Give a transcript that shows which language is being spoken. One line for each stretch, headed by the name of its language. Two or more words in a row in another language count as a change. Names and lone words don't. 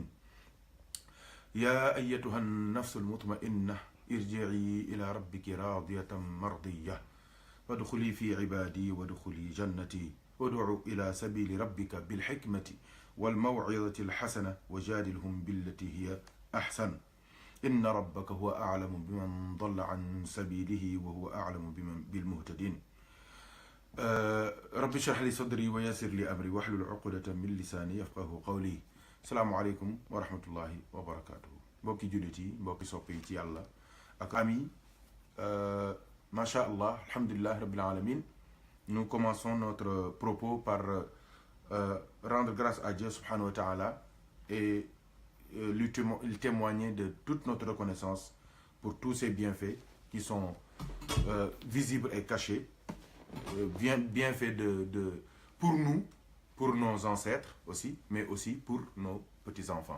Arabic: يا أيتها النفس المطمئنة ارجعي إلى ربك راضية مرضية وادخلي في عبادي وادخلي جنتي وادعو إلى سبيل ربك بالحكمة والموعظة الحسنة وجادلهم بالتي هي أحسن إن ربك هو أعلم بمن ضل عن سبيله وهو أعلم بالمهتدين. رب اشرح لي صدري ويسر لي أمري واحلل عقدة من لساني يفقه قولي. السلام عليكم ورحمة الله وبركاته.
Wolof: mbokki jullit yi mbokki sopp yi ci yàlla ak ami
Arabic: ما شاء الله الحمد لله رب العالمين.
French: Nous commençons notre propos par rendre grâce à Dieu
Arabic: سبحانه وتعالى
French: et lui témoigner de toute notre reconnaissance pour tous ses bienfaits qui sont visibles et cachés, bienfaits pour nous, pour nos ancêtres aussi, mais aussi pour nos petits-enfants.